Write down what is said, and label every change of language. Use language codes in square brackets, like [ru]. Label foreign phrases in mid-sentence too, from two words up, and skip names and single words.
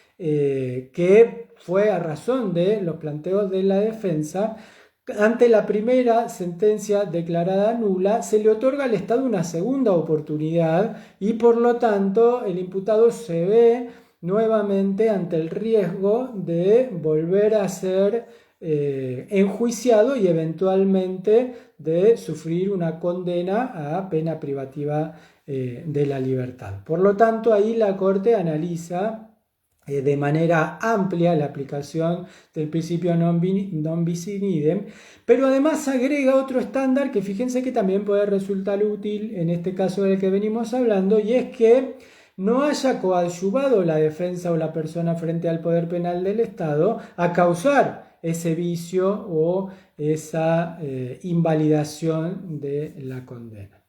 [es] que fue a razón de los planteos de la defensa, ante la primera sentencia declarada nula, se le otorga al Estado una segunda oportunidad y por lo tanto el imputado se ve nuevamente ante el riesgo de volver a ser enjuiciado y eventualmente de sufrir una condena a pena privativa de la libertad. Por lo tanto, ahí la Corte analiza de manera amplia la aplicación del principio [la] non bis in idem, [es] pero además agrega otro estándar que fíjense que también puede resultar útil en este caso del que venimos hablando, y es que no haya coadyuvado la defensa o la persona frente al poder penal del Estado a causar ese vicio o esa invalidación de la condena.